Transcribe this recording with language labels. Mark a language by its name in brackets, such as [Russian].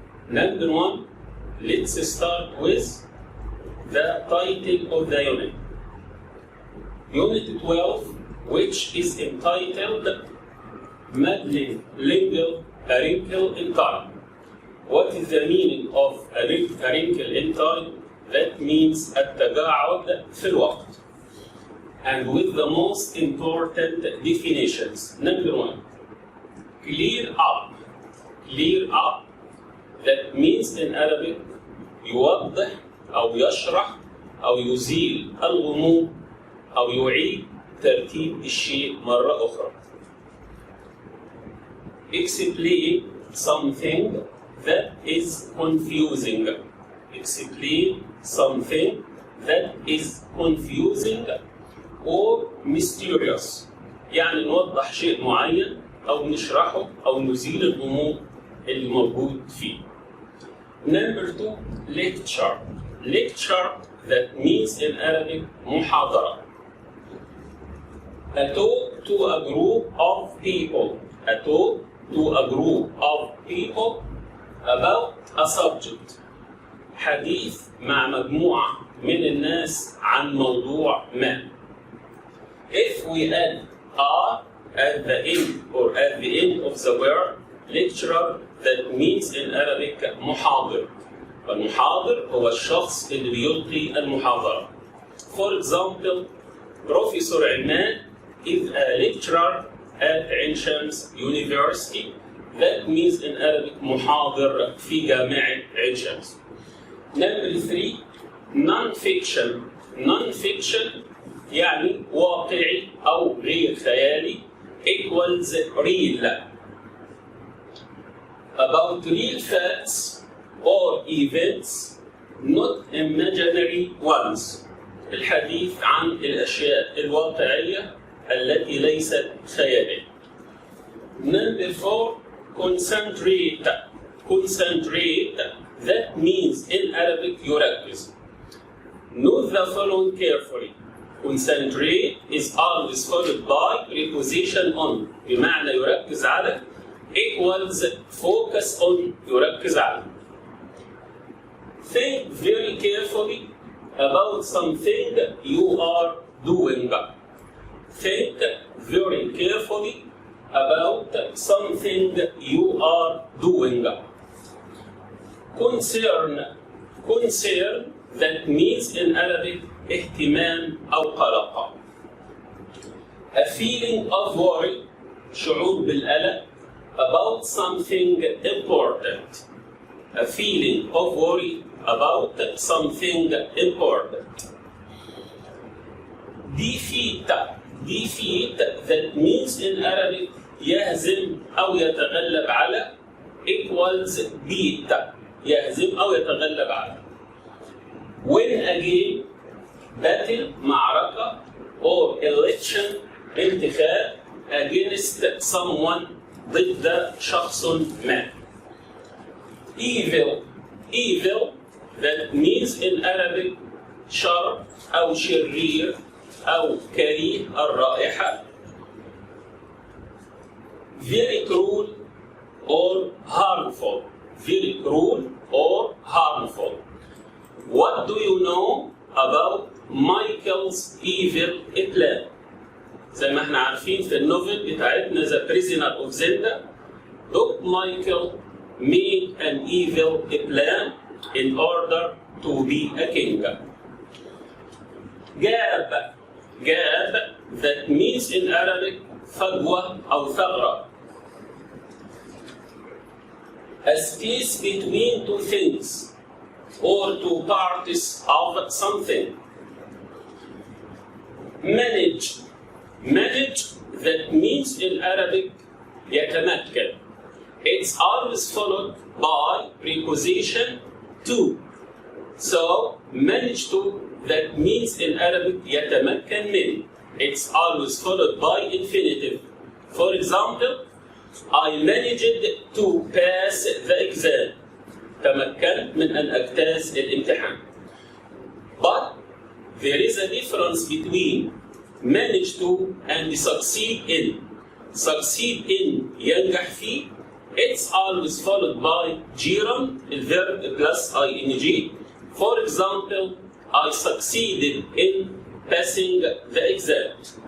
[English] Number one, let's start with the title of the unit. Unit 12, which is entitled Muddling Lingual A Wrinkle in Time. What is the meaning of a wrinkle in time? That means [Arabic] التقاعد في الوقت. [English] And with the most important definitions. Number one, clear up. Clear up. That means in Arabic [Arabic] يوضح أو يشرح أو يزيل الغموض أو يعيد ترتيب الشيء مرة أخرى. [English] Explain something that is confusing. Explain something that is confusing or mysterious. [Arabic] يعني نوضح شيء معين أو نشرحه أو نزيل الغموض الموجود فيه. [English] Number two, lecture. Lecture, that means in Arabic [Arabic] محاضرة. [English] A talk to a group of people. A talk to a group of people about a subject. [Arabic] حديث مع مجموعة من الناس عن موضوع ما. [English] If we add "a" at the end or at the end of the word lecturer, that means in Arabic [Arabic] محاضر. فالمحاضر هو الشخص اللي بيلقي المحاضرة. [English] For example, Professor Iman is a lecturer at Ain Shams University. That means in Arabic [Arabic] محاضر في جامعة عين شمس. [English] Number three, non-fiction. [Arabic] Non-fiction يعني واقعي أو غير خيالي [English] equals real. About real facts or events, not imaginary ones. [Arabic] الحديث عن الأشياء الواقعية التي ليست خيالية. [English] Number four, concentrate. Concentrate, that means in Arabic [Arabic] يركز. [English] Note the following carefully. Concentrate is always followed by preposition on. [Arabic] بمعنى يركز على [English] equals focus on [Arabic] يركز على. [English] Think very carefully about something you are doing. Think very carefully about something you are doing. Concern. Concern, that means in Arabic [Arabic] اهتمام أو قلق. [English] A feeling of worry, [Arabic] شعور بالقلق [English] about something important. A feeling of worry about something important. Defeat. Defeat, that means in Arabic [Arabic] يهزم أو يتغلب على [English] equals beat. [Arabic] يهزم أو يتغلب على. [English] Win again, battle معركة or election انتخاب against someone [Arabic] ضد شخص ما. [English] Evil. Evil, that means in Arabic [Arabic] شر أو شرير أو كريه الرائحة. [English] Very cruel or harmful. Very cruel or harmful. What do you know about Michael's evil plan? [Arabic] زي ما احنا عارفين في النوفل بتاعتنا The Prisoner of Zenda, Dr. [English] Michael made an evil plan in order to be a king. Gab. Gab, that means in Arabic [Arabic] فجوة أو ثغرة. [English] A space between two things or two parts of something. Manage. Manage, that means in Arabic [Arabic] يتمكن. [English] It's always followed by preposition to. So manage to, that means in Arabic [Arabic] يتمكن من. [English] It's always followed by infinitive. For example, I managed to pass the exam. [Arabic] تمكنت من أن أجتاز الامتحان. [English] But there is a difference between manage to and succeed in. Succeed in [Arabic] ينجح فيه. [English] It's always followed by gerund, الverb plus ing. For example, I succeeded in passing the exam.